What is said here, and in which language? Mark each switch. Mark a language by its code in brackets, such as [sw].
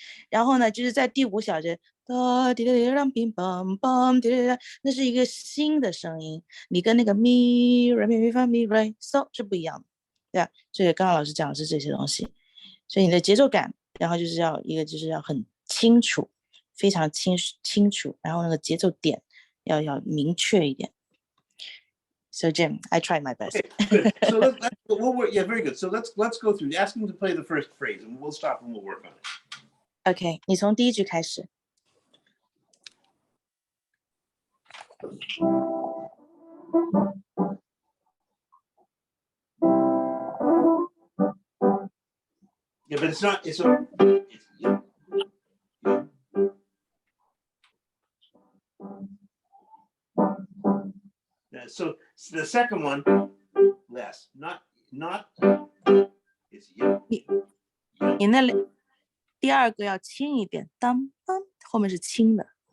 [zh] 然后呢，就是在第5小节，哒滴滴啷乒乓乓滴滴，那是一个新的声音，你跟那个咪来咪咪发咪来嗦是不一样的，对吧？所以刚刚老师讲的是这些东西，所以你的节奏感，然后就是要很清楚，非常清楚，然后那个节奏点要明确一点。 [en] So Jim, I tried my best. Okay, good. So yeah, very good. So let's go through. Ask him to play the first phrase, and we'll stop and we'll work on it. [zh] OK， 你从第1句开始。 [en] Yeah, but it's not. It's yeah. So the second one, less, not. It's yeah. [zh] 你那第2个要轻一点，当当后面是轻的。